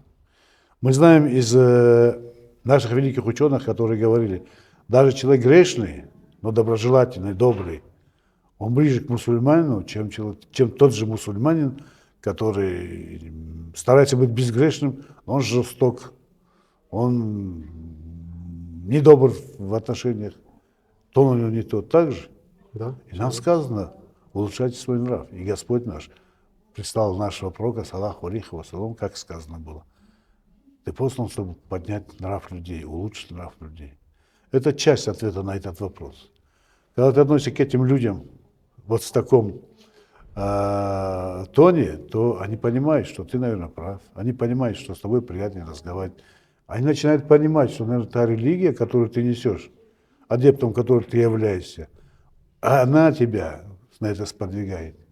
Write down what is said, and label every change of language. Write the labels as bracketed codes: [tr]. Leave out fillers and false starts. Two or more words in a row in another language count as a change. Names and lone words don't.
[ru] Мы знаем из наших великих ученых, которые говорили, даже человек грешный, но доброжелательный, добрый, он ближе к мусульманину, чем тот же мусульманин, который старается быть безгрешным, но он жесток, он недобр в отношениях, тон у него не тот. Так же. Да? И нам сказано, улучшайте свой нрав. И Господь наш представил нашего пророка, [ar] صلى الله عليه وسلم, [ru] как сказано было. Ты послан, чтобы поднять нрав людей, улучшить нрав людей. Это часть ответа на этот вопрос. Когда ты относишься к этим людям вот в таком тоне, то они понимают, что ты, наверное, прав. Они понимают, что с тобой приятнее разговаривать. Они начинают понимать, что, наверное, та религия, которую ты несешь, адептом которой ты являешься, она тебя на это сподвигает.